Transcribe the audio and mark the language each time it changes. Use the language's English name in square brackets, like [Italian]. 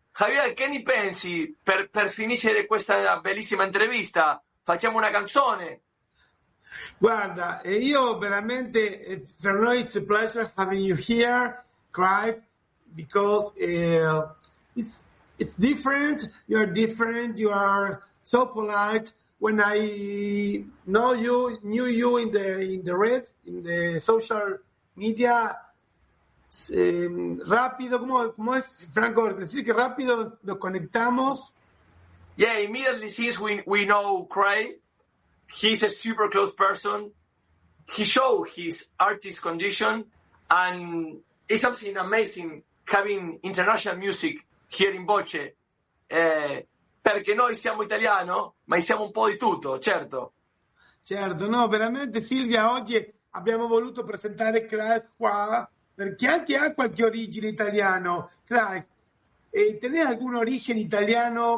[Italian] Javier, che ne pensi per finire questa bellissima intervista? Facciamo una canzone. Guarda, io veramente, [English] for me it's a pleasure having you here, Clive, because it's different. You're different. You are so polite. When I knew you in the red, in the social media, [Spanish] rápido, ¿cómo es, [English] Franco? [Spanish] Decir que rápido nos conectamos. [English] Yeah, immediately since we know Craig, he's a super close person. He showed his artist condition, and it's something amazing having international music here in Voce. [Italian] Perché noi siamo italiano, ma siamo un po' di tutto, certo. Certo, no, veramente, Silvia, oggi... Abbiamo voluto presentare Craig qua perché anche ha qualche origine italiano. [Spanish] Craig, ¿tenés algún origen italiano?